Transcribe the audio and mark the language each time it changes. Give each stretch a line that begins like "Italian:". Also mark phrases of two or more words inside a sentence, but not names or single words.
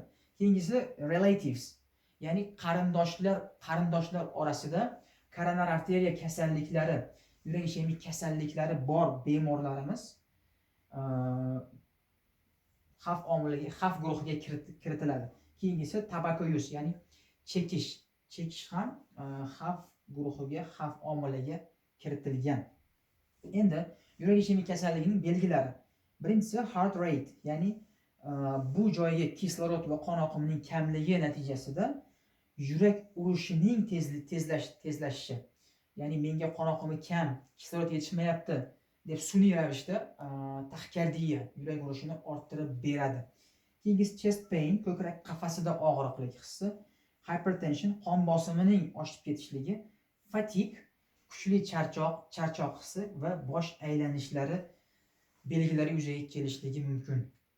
Uzbek: Keyingisi relatives, ya'ni qarindoshlar orasida koronar arteriya kasalliklari, yurak ishemik kasalliklari bor bemorlarimiz xavf guruhiga kiritiladi. Keyingisi
English: tobacco use,
Uzbek: ya'ni chekish ham xavf guruhiga, xavf omiliga kiritilgan. Endi yurak ishemik kasalligining belgilari.
English: Birinchisi heart rate,
Uzbek: ya'ni bu joyga kislorod va qon oqimining kamligi natijasida yurak urishining tezlashishi. Ya'ni menga qon oqimi kam, kislorod yetishmayapti deb sun'iy ravishda taxikardiya, yurak urishini orttirib beradi.
English: Keyingisi chest pain,
Uzbek: ko'krak qafasida og'riqlik hissi, hypertension, qon bosimining oshib ketishligi, fatigue, kuchli charchoq hissi va bosh aylanishlari belgilari yuzaga kelishligi mumkin.